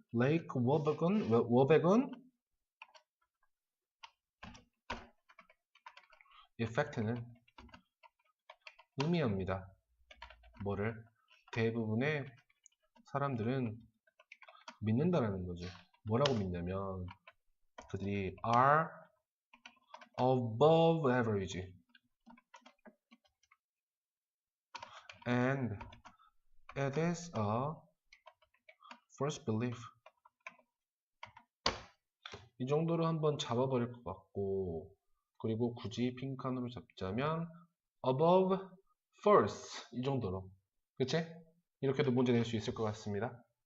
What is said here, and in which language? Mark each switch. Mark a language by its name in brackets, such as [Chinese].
[Korean] 레이크 워백은 effect는 의미합니다. 뭐를? 대부분의 사람들은 믿는다라는 거지. 뭐라고 믿냐면 그들이 [English] are above average and it is a false belief. [Korean] 이 정도로 한번 잡아버릴 것 같고, 그리고 굳이 빈칸으로 잡자면 above false 이 정도로, 그치? 이렇게도 문제 낼 수 있을 것 같습니다.